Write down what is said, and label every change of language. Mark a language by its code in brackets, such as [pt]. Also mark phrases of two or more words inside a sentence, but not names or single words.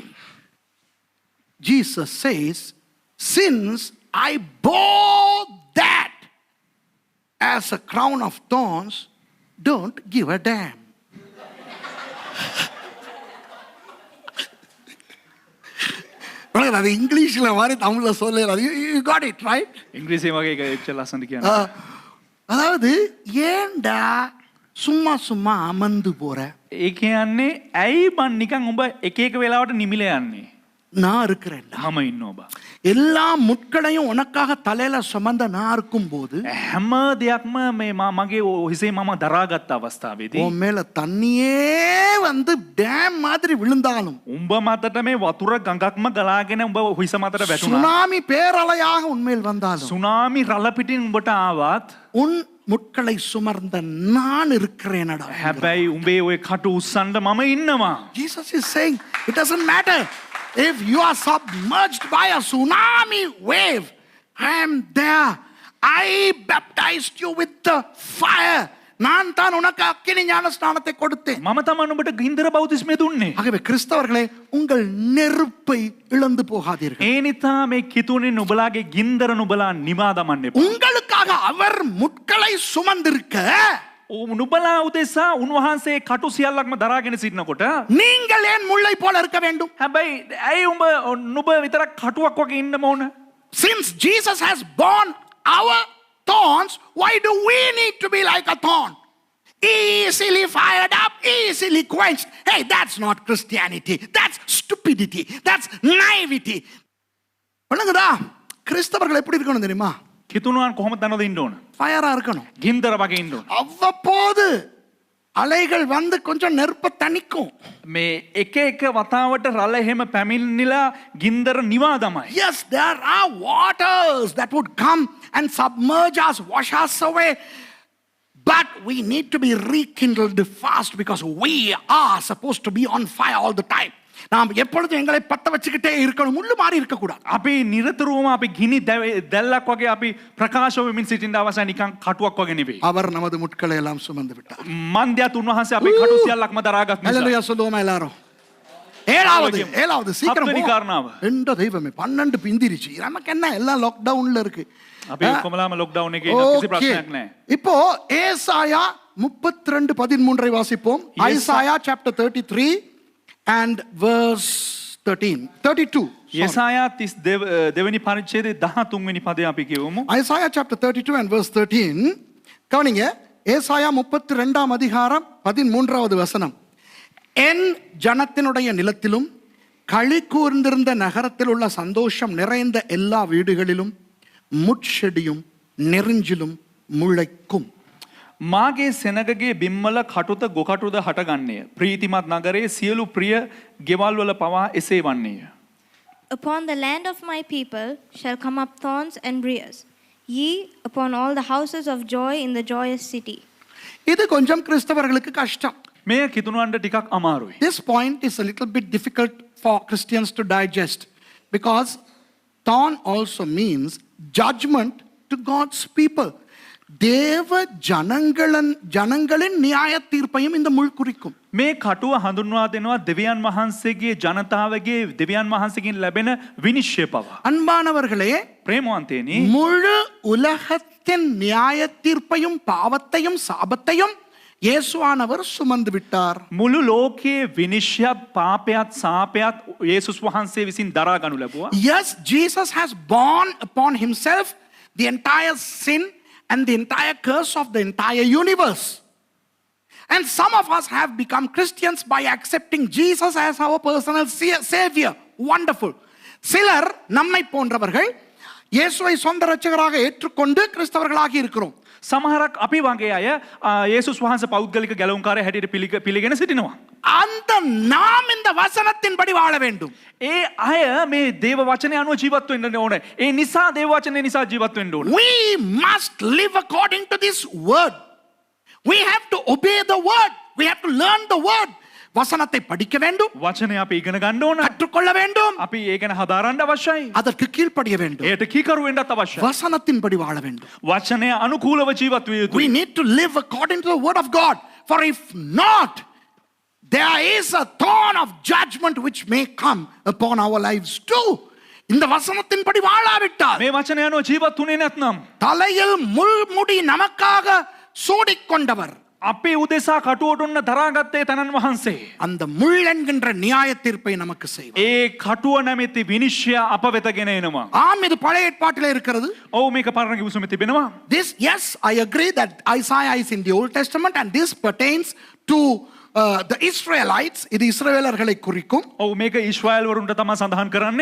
[en] Jesus says, since I bore that as a crown of thorns, don't give a damn. [ta] அது இங்கிலீஷ்ல மாதிரி தமிழ்ல சொல்லல. [en] You got it right? [si] ඉංග්‍රීසි වගේ එක එච්චර ලස්සනට කියන්න. [ta] அதாவது ஏன்டா சும்மா சும்மா அமர்ந்து போற? [si] ඒ කියන්නේ ඇයි මං නිකන් උඹ එක එක වෙලාවට නිමිල යන්නේ? [ta] நான் இருக்கிறேன்டா. [si] මම ඉන්නවා බා. [ta] எல்லா முட்களையும் உனக்காக தலையில சுமந்த நான் இருக்கும்போது [si] හැම දෙයක්ම මේ මගේ හිසේ මම දරාගත් අවස්ථාවේදී [ta] உன் மேல தண்ணியே வந்து டேம் மாதிரி விழுந்தாலும் [si] උඹ මතට මේ වතුර ගඟක්ම ගලාගෙන උඹ හිස මතට වැටුණා. [ta] சுனாமி பேரலையாக உன்மேல் வந்தாலும் [si] සුනාමි රළ පිටින් උඹට ආවත් [ta] உன் முட்களை சுமர்ந்த நான் இருக்கிறேனடா. [si] හැබැයි උඹේ ඔය කටු උස්සන්න මම ඉන්නවා. [en] Jesus is saying it doesn't matter if you are submerged by a tsunami wave. I am there. I baptized you with the fire. [ta] நான் தான் உனக்கு அக்கினி ஞானஸ்நானத்தை கொடுத்தேன். [si] මම තමයි උඹට ගින්දර බෞතිස්මය දුන්නේ. [ta] ஆகவே கிறிஸ்தவர்களே, உங்கள் நெருப்பை இழந்து போகாதீர்கள். [si] ඒ නිසා මේ කිතුනේ නුඹලාගේ ගින්දර නුඹලා නිවා දමන්න එපා. [ta] உங்களுக்காக அவர் முட்களை சுமந்திருக்க [si] නුඹලා උදෙසා උන්වහන්සේ කටු සියල්ලක්ම දරාගෙන සිටිනකොට [ta] நீங்கள் ஏன் முள்ளை போல இருக்க வேண்டும்? [si] හැබැයි ඇයි නුඹ විතරක් කටුවක් වගේ ඉන්න ඕන? [en] Since Jesus has borne our thorns, why do we need to be like a thorn? Easily fired up, easily quenched. Hey, that's not Christianity. That's stupidity. That's naivety. [ta] வணங்குதா? கிறிஸ்தவர்கள் எப்படி இருக்கணும் தெரியுமா? [si] කිතුණුවන් කොහොමද දනවද ඉන්න ඕන? [ta] ஃபயரா இருக்கணும். [si] ගින්දර වගේ ඉන්න ඕන. [ta] அவ்வப்போது அலைகள் வந்து கொஞ்சம் நெருப்ப தணிக்கும். [si] මේ එක එක වතාවට රළ එහෙම පැමිණිලා ගින්දර නිවා දමයි. [en] Yes, there are waters that would come and submerge us, wash us away. But we need to be rekindled fast because we are supposed to be on fire all the time. [ta] நாம் எப்பொழுதும் எங்களை பத்த வச்சுக்கிட்டே இருக்கணும். முள்ளு மாறி இருக்க கூடாது. [si] අපි නිරතුරුවම අපි ගිනි දැල්ලක් වගේ අපි ප්‍රකාශ වෙමින් සිටින්න අවශ්‍ය නිකන් කටුවක් වගේ නෙවෙයි. [ta] அவர் நமது முட்களை எல்லாம் சுமந்து விட்டார். [si] මන්දයත් උන්වහන්සේ අපේ කටු සියල්ලක්ම දරාගත් නිසා. [ta] ஹalleluya சொல்லுவோமா எல்லாரும்? ஏழாவது சீக்கிரம் [si] හත්වෙනි කාරණාව. [ta] எந்த தெய்வமே 12 பிந்திருச்சு. நமக்கு என்ன எல்லாம் லாக்டவுன்ல இருக்கு. [si] අපි ඔක්කොමලාම ලොක්ඩවුන් එකේ ඉන්න කිසි ප්‍රශ්නයක් නැහැ. [ta] இப்போ ஏசாயா 32:13 வாசிப்போம். [en] ஐசாயா chapter 33 and verse 32. [si] යසායා 32 වෙනි පරිච්ඡේදයේ 13 වෙනි පදය අපි කියවමු. [en] Isaiah chapter 32 and verse 13. [ta] கவனிங்க. ஏசாயா 32ஆம் அதிகாரம் 13வது வசனம். என் ஜனத்தினுடைய நிலத்திலும் களி கூர்ந்திருந்த நகரத்தில் உள்ள சந்தோஷம் நிறைந்த எல்லா வீடுகளிலும் முட்செடியும் நெறிஞ்சிலும் முளைக்கும். [si] මාගේ සෙනගගේ බිම්මල කටුත ගොකටුද හටගන්නේය. ප්‍රීතිමත් නගරයේ සියලු ප්‍රිය ගෙවල් වල පවා එසේ වන්නේය. [en] Upon the land of my people shall come up thorns and briars, ye upon all the houses of joy in the joyous city. [ta] இது கொஞ்சம் கிறிஸ்தவர்களுக்கு கஷ்டம். [si] මේ කිතුනුවන්ට ටිකක් අමාරුයි. [en] This point is a little bit difficult for Christians to digest because thorn also means judgment to God's people. [ta] தேவ ஜனங்களின் நியாய தீர்ப்பையும் இந்த முள் குறிக்கும். [si] මේ කටුව හඳුන්වා දෙනවා දෙවියන් වහන්සේගේ ජනතාවගේ දෙවියන් වහන්සේගෙන් ලැබෙන විනිශ්චය පවා. [ta] அன்பானவர்களே, [si] ප්‍රේමවන්තයනි, [ta] முழு உலகத்தின் நியாய தீர்ப்பையும் பாவத்தையும் சாபத்தையும் இயேசுவானவர் சுமந்து விட்டார். [si] මුළු ලෝකයේ විනිශ්චයත් පාපයත් සාපයත් යේසුස් වහන්සේ විසින් දරා ගනු ලැබුවා. [en] Yes, Jesus has borne upon himself the entire sin and the entire curse of the entire universe. And some of us have become Christians by accepting Jesus as our personal savior. Wonderful. [ta] சிலர் நம்மை போன்றவர்கள் இயேசுவை சொந்த இரட்சகராக ஏற்றுக்கொண்டு கிறிஸ்தவர்களாகி இருக்கிறோம். [si] සමහරක් අපි වගේ අය යේසුස් වහන්සේ පෞද්ගලික ගැලවුම්කාරය හැටියට පිළිගෙන සිටිනවා. [ta] அந்த நாம் இந்த வசனத்தின்படி வாழ வேண்டும். [si] ඒ අය මේ දේව වචනය අනුව ජීවත් වෙන්න ඕනේ. ඒ නිසා දේව වචනය නිසා ජීවත් වෙන්න ඕනේ. [en] We must live according to this word. We have to obey the word. We have to learn the word. [ta] வசனத்தை படிக்க வேண்டும், [si] වචනය අපි ඉගෙන ගන්න ඕන. [ta] கற்றுக்கொள்ள வேண்டும், [si] අපි ඒ ගැන හදාරන්න අවශ්‍යයි. [ta] அதற்கு கீழ்ப்படிய வேண்டும், [si] ඒට කීකරු වෙන්නත් අවශ්‍යයි. [ta] வசனத்தின்படி வாழ வேண்டும். [si] වචනය අනුකූලව ජීවත් විය [en] We [si] යුතුයි. [en] need to live according to the word of God. For if not, there is a thorn of judgment which may come upon our lives too. [ta] இந்த வசனத்தின்படி வாழாவிட்டால் [si] මේ වචනය අනුව ජීවත් වුණේ නැත්නම් [ta] தலையில் முள்முடி நமக்காக சூடிக்கொண்டவர் [si] අපේ උදෙසා කටුවටුන්න දරාගත්තේ තනන් වහන්සේ. [ta] அந்த முள் என்கின்ற நியாய தீர்ப்பை நமக்கு செய்வார். [si] ඒ කටුව නැමැති විනිශ්චය අප වෙත ගෙන එනවා. [ta] ஆம், இது பழைய ஏற்பாட்டிலே இருக்கிறது. [si] ඔව් මේක පරණ කිව්සුමේ තිබෙනවා. [en] This, yes, I agree that Isaiah is in the Old Testament and this pertains to the Israelites. [ta] இது இஸ்ரவேலர்களை குறிக்கும். [si] ඔව් මේක ඊශ්‍රායල් වරුන්ට තමයි සඳහන් කරන්නේ.